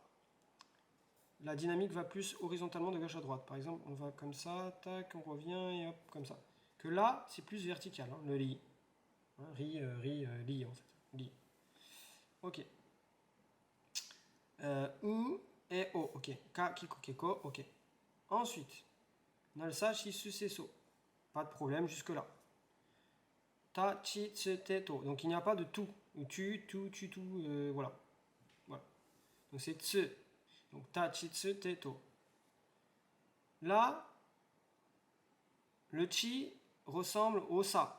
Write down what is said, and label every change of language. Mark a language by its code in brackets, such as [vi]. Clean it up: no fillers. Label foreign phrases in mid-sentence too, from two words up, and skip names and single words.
[fr] La dynamique va plus horizontalement de gauche à droite. Par exemple, on va comme ça, tac, on revient et hop, comme ça. Que là, c'est plus vertical, hein, le li. Hein, li en fait. Li. Ok. U et O, ok. Ka, kiko, keko, ok. Ensuite, on a le sa, shi, su, se, so. Pas de problème jusque-là. Ta, chi, tse, te, to. Donc il n'y a pas de tout. Ou tu, voilà. Voilà. Donc c'est tse. Donc ta, chi, tse, te, to. Là, le chi ressemble au sa.